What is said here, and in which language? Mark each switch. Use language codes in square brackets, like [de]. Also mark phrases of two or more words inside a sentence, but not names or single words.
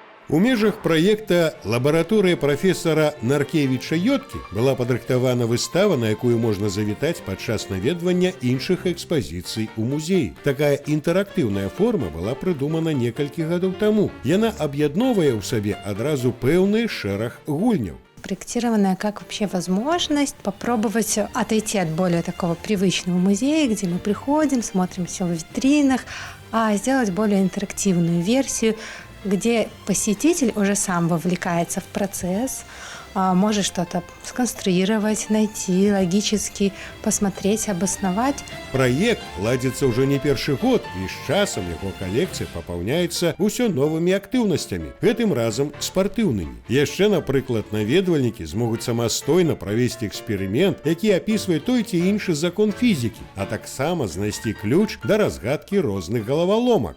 [be] У межах праекта лабараторыя прафесара Наркевіча Йоткі была падрыхтавана выстава, на якую можна завітаць падчас наведвання іншых экспазіцый у музеі. Такая інтэрактыўная форма была прыдумана некалькі гадоў таму. Яна аб'ядноўвае ў сабе адразу пэўны шэраг гульняў. [ru] Проектированная как вообще возможность попробовать отойти от более такого привычного музея, где мы приходим, смотрим все в витринах, а сделать более интерактивную версию, где посетитель уже сам вовлекается в процесс, может что-то сконструировать, найти, логически посмотреть, обосновать. [be] Праект ладзіцца ўжо не першы год, і з часам яго калекцыя папаўняецца ўсё новымі актыўнасцямі, гэтым разам спартыўнымі. Яшчэ, напрыклад, наведвальнікі змогуць самастойна правесці эксперымент, які апісвае той ці іншы закон фізікі, а таксама знайсці ключ да разгадкі розных галаваломак.